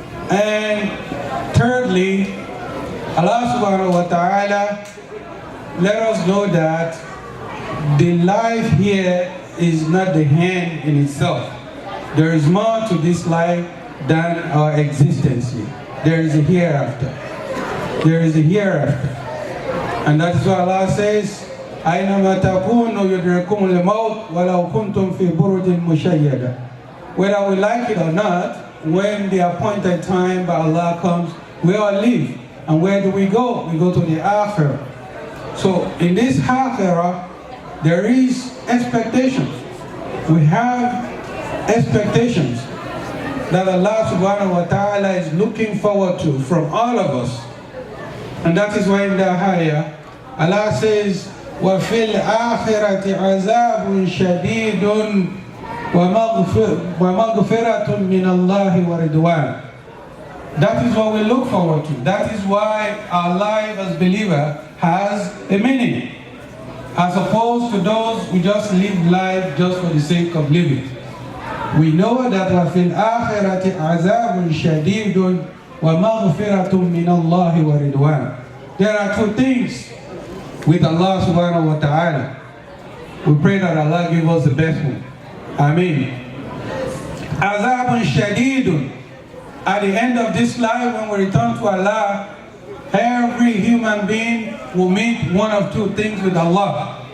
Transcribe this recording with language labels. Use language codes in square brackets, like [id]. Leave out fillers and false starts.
[en] And thirdly, Allah subhanahu wa ta'ala let us know that the life here is not the end in itself. There is more to this life than our existence here. There is a hereafter. There is a hereafter. And that is why Allah says, [ar] أَيْنَمَا تَكُونُوا يُدْرِكُمُ الْمَوْتُ وَلَوْ كُنْتُمْ فِي بُرُجٍ مُشَيَّدَةٍ. [en] Whether we like it or not, when the appointed time by Allah comes, we all leave. And where do we go? We go to the Akhirah. So in this Akhirah, there is expectations. We have expectations that Allah subhanahu wa ta'ala is looking forward to from all of us. And that is why in the ayah, Allah says, [ar] وَفِي الْآخِرَةِ عَذَابٌ شَدِيدٌ وَمَغْفِرَةٌ مِّنَ اللَّهِ وَرِضْوَانٌ. [en] That is what we look forward to. That is why our life as believer has a meaning, as opposed to those who just live life just for the sake of living. We know that [ar] وَفِي الْآخِرَةِ عَذَابٌ شَدِيدٌ وَمَغْفِرَةٌ مِّنَ اللَّهِ وَرِضْوَانٌ. [en] There are two things with Allah subhanahu wa ta'ala. We pray that Allah give us the best one. [ar] Ameen. عَذَابٌ شَدِيدٌ. [en] At the end of this life, when we return to Allah, every human being will meet one of two things with Allah.